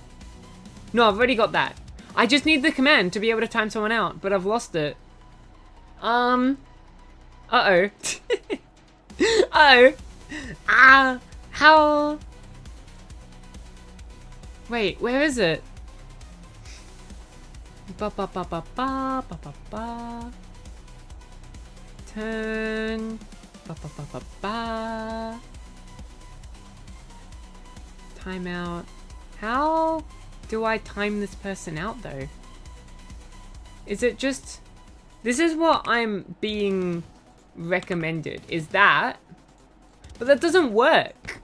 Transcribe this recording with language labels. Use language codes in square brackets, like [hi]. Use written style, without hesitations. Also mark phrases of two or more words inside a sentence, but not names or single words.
[en] No, I've already got that. I just need the command to be able to time someone out, but I've lost it. Uh-oh. Uh-oh. Ah, how? Wait, where is it? Ba ba ba ba ba ba ba ba. Turn. Ba ba ba ba ba. Timeout. How do I time this person out though? Is it just... This is what I'm being recommended, is that? But that doesn't work.